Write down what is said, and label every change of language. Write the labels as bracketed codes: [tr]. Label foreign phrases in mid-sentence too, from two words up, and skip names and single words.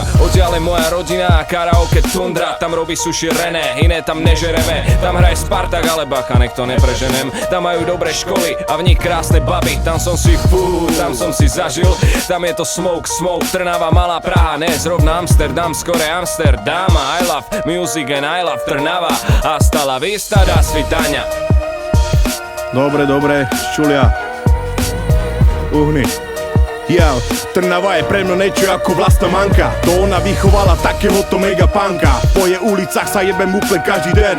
[sk] Odtiaľ je moja rodina a karaoke Tundra. Tam robí sushi René, iné tam nežereme. Tam hraje Spartak, ale bacha, nech to nepreženem. Tam majú dobré školy a v nich krásne baby. Tam som si tam som si zažil. Tam je to smoke, Trnava, malá Praha, ne zrovna Amsterdam, skore Amsterdam. [en] I love music and I love Trnava. [es] Hasta la vista, [ru] до свидания. [sk] Dobre, ščulia. Uhni. Ja, Trnava je pre mňa niečo ako vlastná manka. To ona vychovala takéhoto megapanka. Po jej ulicách sa jebem úplne každý den.